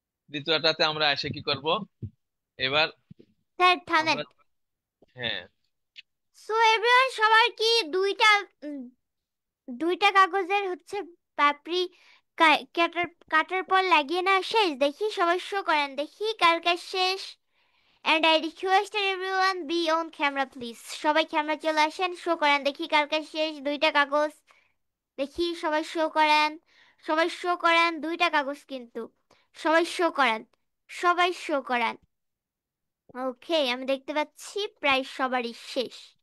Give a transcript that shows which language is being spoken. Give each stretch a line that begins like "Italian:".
Bangla: দ্বিতীয়টাতে আমরা এসে কি করব এবার? স্যার থামেন। আমরা হ্যাঁ, সো এভরিওয়ান সবার কি উম, দুইটা কাগজের হচ্ছে পাপড়ি কাটার কাটার পর লাগিয়ে নেওয়া শেষ? দেখি সবাই শো করেন, দেখি কার কার শেষ।
English: And I requested everyone be on camera please.
Bangla: সবাই ক্যামেরা চলে আসেন, শো করেন দেখি কার কাছে শেষ দুইটা কাগজ। দেখি সবাই শো করেন, সবাই শো করেন, দুইটা কাগজ কিন্তু। সবাই শো করেন, সবাই শো করেন। ওকে, আমি দেখতে পাচ্ছি প্রায় সবারই শেষ।